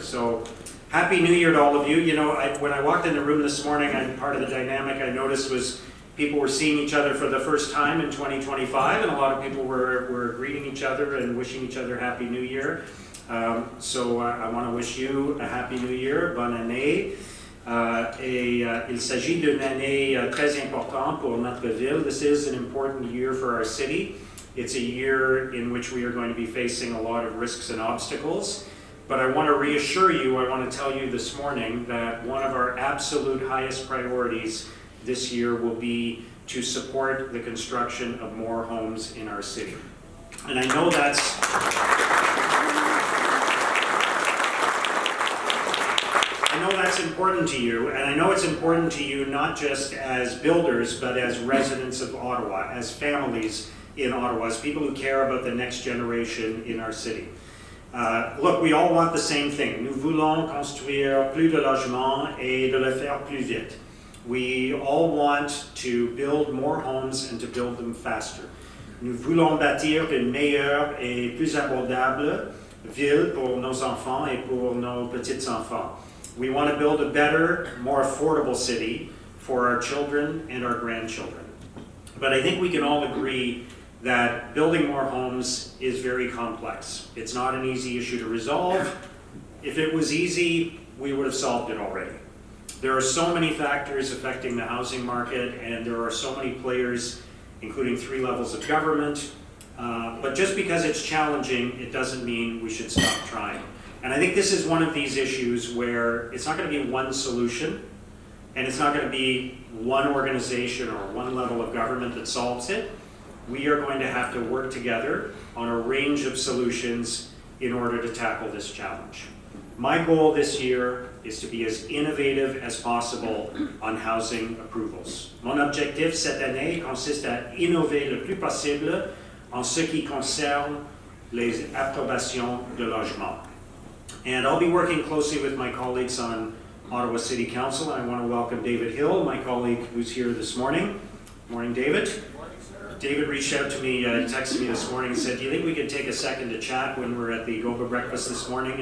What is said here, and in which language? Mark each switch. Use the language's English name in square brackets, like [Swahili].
[English] So, Happy New Year to all of you. You know, when I walked in the room this morning, part of the dynamic I noticed was people were seeing each other for the first time in 2025, and a lot of people were greeting each other and wishing each other Happy New Year. So I want to wish you a Happy New Year, [French] bonne année. Il s'agit d'une année très importante pour notre ville. [English] This is an important year for our city. It's a year in which we are going to be facing a lot of risks and obstacles. But I want to reassure you, I want to tell you this morning that one of our absolute highest priorities this year will be to support the construction of more homes in our city. And I know that's important to you, and I know it's important to you not just as builders, but as residents of Ottawa, as families in Ottawa, as people who care about the next generation in our city. Look, we all want the same thing. [French] Nous voulons construire plus de logements et de le faire plus vite. [English] We all want to build more homes and to build them faster. [French] Nous voulons bâtir une meilleure et plus abordable ville pour nos enfants et pour nos petits-enfants. [English] We want to build a better, more affordable city for our children and our grandchildren. But I think we can all agree that building more homes is very complex. It's not an easy issue to resolve. If it was easy, we would have solved it already. There are so many factors affecting the housing market, and there are so many players, including 3 levels of government. But just because it's challenging, it doesn't mean we should stop trying. And I think this is one of these issues where it's not going to be one solution, and it's not going to be one organization or one level of government that solves it. We are going to have to work together on a range of solutions in order to tackle this challenge. My goal this year is to be as innovative as possible on housing approvals. [French] Mon objectif cette année consiste à innover le plus possible en ce qui concerne les approbations de logement. [English] And I'll be working closely with my colleagues on Ottawa City Council. I want to welcome David Hill, my colleague who's here this morning. Morning, David. Morning, sir. David reached out to me, texted me this morning and said, do you think we could take a second to chat when we're at the Goga breakfast this morning?